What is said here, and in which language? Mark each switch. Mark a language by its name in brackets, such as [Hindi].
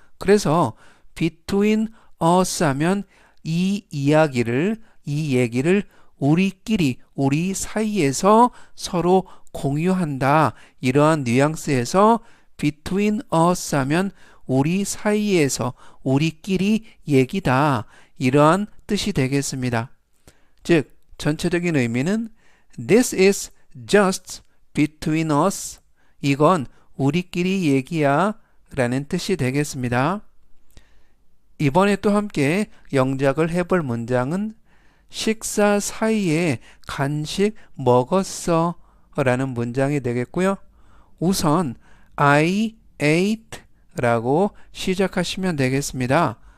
[Korean] 그래서 [English] between us [Korean] 하면 이 얘기를 우리끼리 우리 사이에서 서로 공유한다. 이러한 뉘앙스에서 [English] between us [Korean] 하면 우리 사이에서 우리끼리 얘기다. 이러한 뜻이 되겠습니다. 즉 전체적인 의미는 [English] This is just between us. [Korean] 이건 우리끼리 얘기야 라는 뜻이 되겠습니다. 이번에 또 함께 영작을 해볼 문장은 식사 사이에 간식 먹었어 라는 문장이 되겠고요. 우선 [English] I ate [Korean] 라고 시작하시면 되겠습니다.